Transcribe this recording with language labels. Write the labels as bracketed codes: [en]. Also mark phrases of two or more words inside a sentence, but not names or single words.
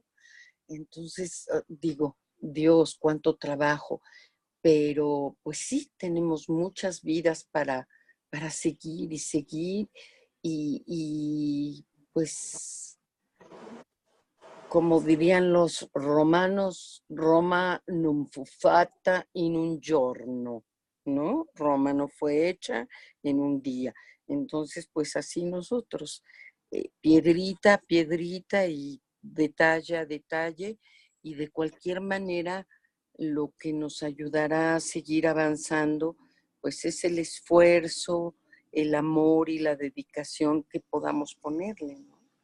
[es] Entonces, digo, Dios, cuánto trabajo, pero pues sí, tenemos muchas vidas para seguir y seguir y pues como dirían los romanos, [it] Roma non fu fatta in un giorno, ¿no? [es] Roma no fue hecha en un día. Entonces, pues así nosotros, piedrita a piedrita y detalle a detalle, y de cualquier manera lo que nos ayudará a seguir avanzando, pues es el esfuerzo, el amor y la dedicación que podamos ponerle, ¿no?